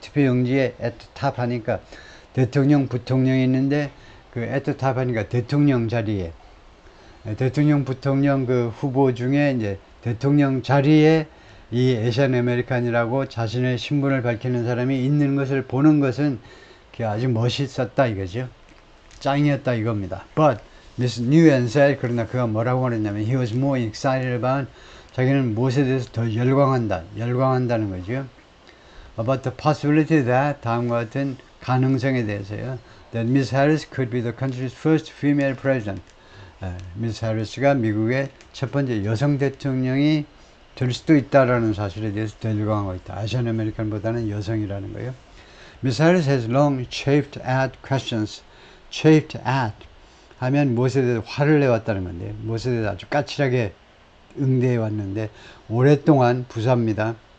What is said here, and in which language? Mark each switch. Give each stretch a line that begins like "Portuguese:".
Korean: 투표용지에
English: at the top
Korean: 하니까 대통령, 부통령이 있는데 그 at the top 하니까 대통령 자리에 대통령, 부통령 그 후보 중에 이제 대통령 자리에 이 에시안 아메리칸이라고 자신의 신분을 밝히는 사람이 있는 것을 보는 것은 아주 멋있었다 이거죠. 짱이었다 이겁니다.
English: But Miss Nguyen said,
Korean: 그러나 그가 뭐라고 말했냐면
English: he was more excited about,
Korean: 자기는 무엇에 대해서 더 열광한다는 거죠.
English: About the possibility that,
Korean: 다음과 같은 가능성에 대해서요.
English: That Miss Harris could be the country's first female president.
Korean: 미스 해리스가 미국의 첫 번째 여성 대통령이 될 수도 있다라는 사실에 대해서 더 열광하고 있다. 아시안 아메리칸보다는 여성이라는 거예요.
English: Miss Harris has long chafed at questions.
Korean: chafed at 하면 무엇에 대해서 화를 내왔다는 건데, 무엇에 대해서 아주 까칠하게 응대해 왔는데, 오랫동안 부사입니다.